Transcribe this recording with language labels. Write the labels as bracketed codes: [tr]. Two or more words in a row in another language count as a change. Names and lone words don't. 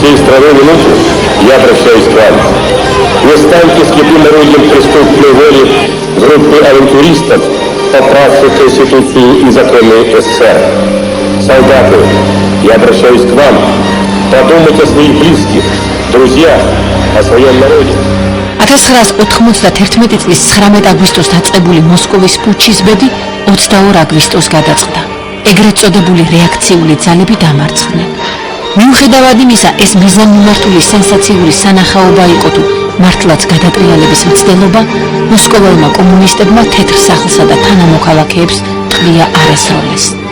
[ru] свою минуту я обращаюсь к вам. Не станьте скрепным орудием преступной воли группы авантюристов, поправших Конституцию и законы СССР. Солдаты, я обращаюсь к вам. Подумайте о своих близких, друзья, о своем народе. [ka] 1991 წლის 19 აგვისტოს დაწყებული მოსკოვის პუჩის ბედი 22 აგვისტოს გადაწყდა. ეგრეთ წოდებული რეაქციული ძალები დამარცხდნენ. მიუხედავად იმისა, ეს მიზანმიმართული სენსაციური სანახაობა იყო თუ მართლაც გადატრიალების მცდელობა, მოსკოველმა კომუნისტებმა თეთრ სახლსა და თანამოქალაქეებს ტყვია არ ესროლეს.